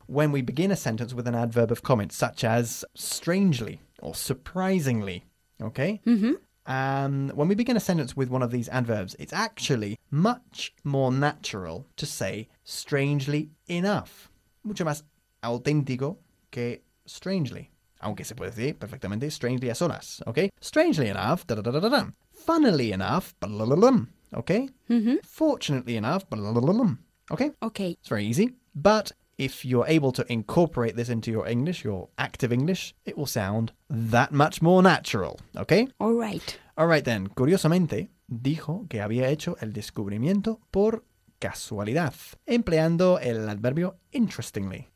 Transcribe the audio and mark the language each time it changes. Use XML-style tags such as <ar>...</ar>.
<en>When we begin a sentence with an adverb of comment, such as strangely or surprisingly, okay? Mm-hmm. When we begin a sentence with one of these adverbs, it's actually much more natural to say strangely enough.</en> <es>Mucho más auténtico que strangely. Aunque se puede decir perfectamente strangely a solas, okay?</es> <en>Strangely enough, da-da-da-da-da-da. Funnily enough, blah-blah-blah-blah. Okay? Mm-hmm. Fortunately enough, blah-blah-blah-blah. Okay? Okay. It's very easy. But if you're able to incorporate this into your English, your active English, it will sound that much more natural, okay? All right. All right then.</en> <es>Curiosamente, dijo que había hecho el descubrimiento por casualidad, empleando el adverbio interestingly.</es>